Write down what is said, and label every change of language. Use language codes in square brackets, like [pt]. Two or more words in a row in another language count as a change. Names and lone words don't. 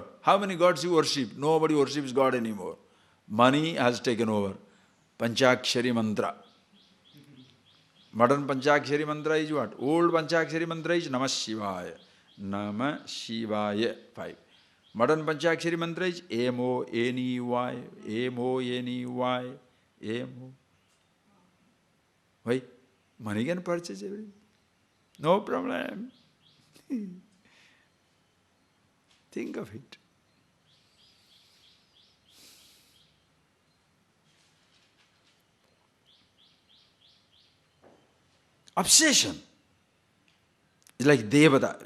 [en] How many gods you worship? Nobody worships God anymore. Money has taken over. Panchakshari mantra. Modern Panchakshari mantra is what? Old Panchakshari mantra is [sa] Namah Shivaya. Namah Shivaya. [en] 5. Modern Panchakshari mantra is M-O-N-E-Y. M-O-N-E-Y. M-O. Why? Money can purchase everything. No problem. Think of it. Obsession is like Devata.